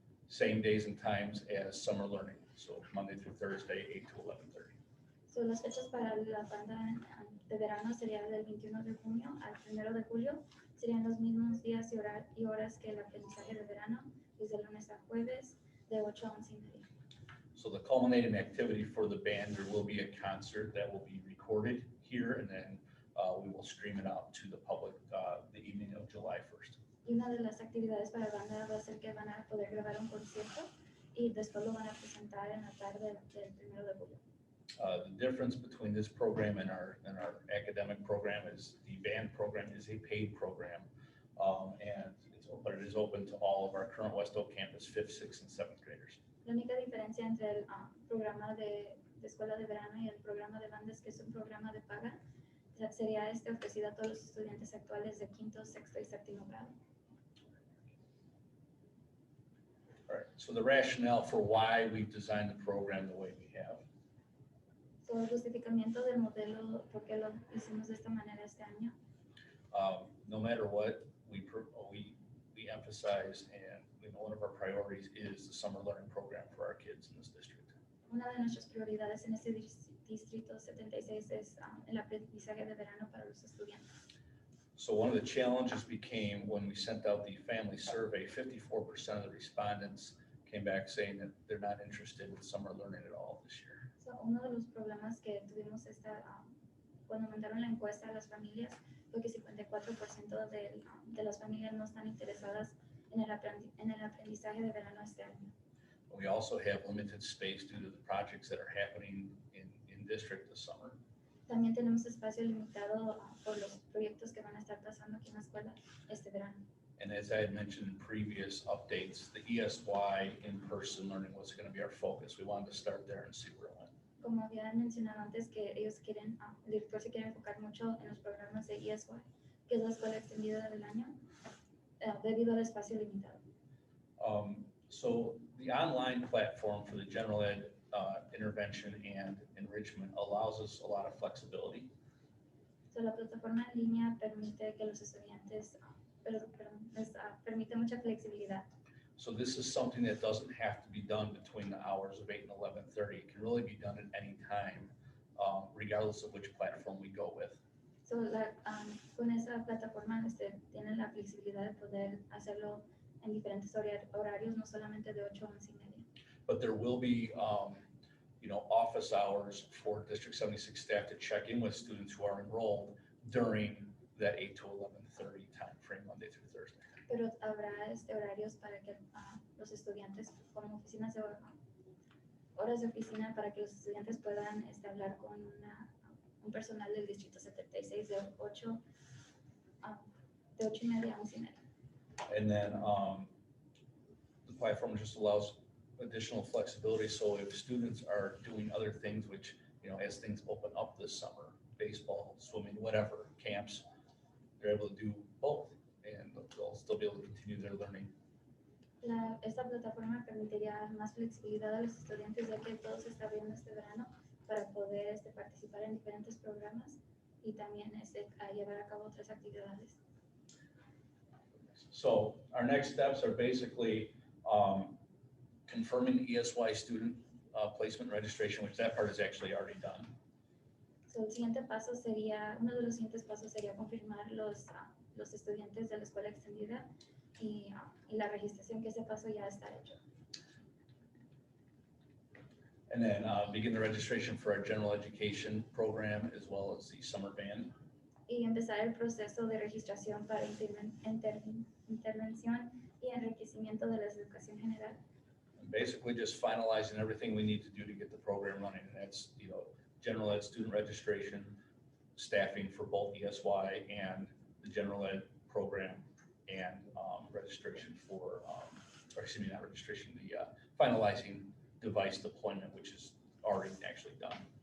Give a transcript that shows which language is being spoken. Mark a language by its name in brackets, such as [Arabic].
[English] Same days and times as summer learning, so Monday through Thursday, 8 to 11:30. So, [Spanish] las fechas para la banda de verano sería del 21 de junio al 1 de julio. Serían los mismos días y horas que el aprendizaje de verano, desde lunes a jueves, de 8 a 11:30. [English] So the culminating activity for the band, there will be a concert that will be recorded here, and then we will stream it out to the public the evening of July 1st. [Spanish] Y una de las actividades para la banda va a ser que van a poder grabar un concierto y después lo van a presentar en la tarde del 1 de julio. [English] The difference between this program and our academic program is the band program is a paid program, but it is open to all of our current West Oak campus 5th, 6th, and 7th graders. [Spanish] La única diferencia entre el programa de escuela de verano y el programa de banda es que es un programa de paga. Sería ofrecido a todos los estudiantes actuales de quinto, sexto y séptimo grado. [English] All right, so the rationale for why we've designed the program the way we have. So, [Spanish] el justificamiento del modelo, por qué lo hicimos de esta manera este año. [English] No matter what, we emphasize, and one of our priorities is the summer learning program for our kids in this district. [Spanish] Una de nuestras prioridades en este distrito 76 es el aprendizaje de verano para los estudiantes. [English] So one of the challenges became when we sent out the family survey, 54% of the respondents came back saying that they're not interested in summer learning at all this year. So, [Spanish] uno de los problemas que tuvimos cuando mandaron la encuesta a las familias fue que 54% de las familias no están interesadas en el aprendizaje de verano este año. [English] We also have limited space due to the projects that are happening in district this summer. [Spanish] También tenemos espacio limitado por los proyectos que van a estar pasando aquí en la escuela este verano. [English] And as I had mentioned in previous updates, the ESY in-person learning was going to be our focus. We wanted to start there and see where it went. [Spanish] Como había mencionado antes, que ellos quieren, el director se quiere enfocar mucho en los programas de ESY, que es la escuela extendida del año, debido al espacio limitado. [English] So the online platform for the general ed intervention and enrichment allows us a lot of flexibility. So, [Spanish] la plataforma en línea permite que los estudiantes, les permite mucha flexibilidad. [English] So this is something that doesn't have to be done between the hours of 8 and 11:30. It can really be done at any time, regardless of which platform we go with. So, [Spanish] con esa plataforma tienen la flexibilidad de poder hacerlo en diferentes horarios, no solamente de 8 a 11:30. [English] But there will be, office hours for District 76 staff to check in with students who are enrolled during that 8 to 11:30 time frame, Monday through Thursday. [Spanish] Pero habrá horarios para que los estudiantes, como oficinas de horas de oficina, para que los estudiantes puedan hablar con un personal del Distrito 76 de 8:30 a 11:30. [English] And then the platform just allows additional flexibility. So if students are doing other things, which, as things open up this summer, baseball, swimming, whatever, camps, they're able to do both and they'll still be able to continue their learning. [Spanish] Esta plataforma permitiría más flexibilidad a los estudiantes, ya que todo se está abriendo este verano para poder participar en diferentes programas y también llevar a cabo otras actividades. [English] So our next steps are basically confirming the ESY student placement registration, which that part is actually already done. So, [Spanish] el siguiente paso sería, uno de los siguientes pasos sería confirmar los estudiantes de la escuela extendida y la registración, que ese paso ya está hecho. [English] And then begin the registration for our general education program as well as the summer band. [Spanish] Y empezar el proceso de registración para intervención y enriquecimiento de la educación general. [English] And basically just finalizing everything we need to do to get the program running. And that's, general ed student registration, staffing for both ESY and the general ed program, and registration for, not registration, the finalizing device deployment, which is already actually done.